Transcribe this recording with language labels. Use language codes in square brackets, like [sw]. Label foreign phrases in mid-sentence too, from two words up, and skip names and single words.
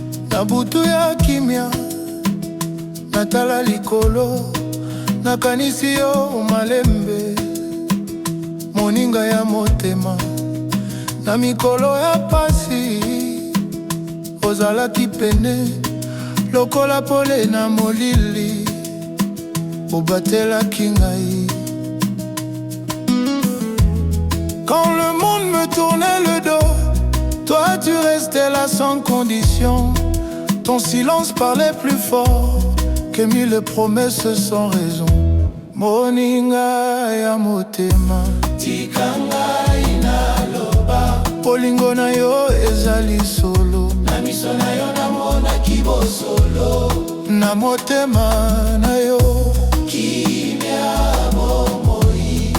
[ln] Na butu ya kimia, natala likolo, nakanisi yo malembe, moninga ya motema. Na mikolo ya pasi, ozalaki pene, lokola pole na molili, obatelaki ngai. [fr] Quand le monde me tournait le dos, toi tu restais là sans condition. Ton silence parlait plus fort que mille promesses sans raison. [ln] Moninga ya motema, tika ngai naloba. Bolingo na yo ezali solo, na miso na yo namonaki bosolo. Na motema na yo, kimia bomoi.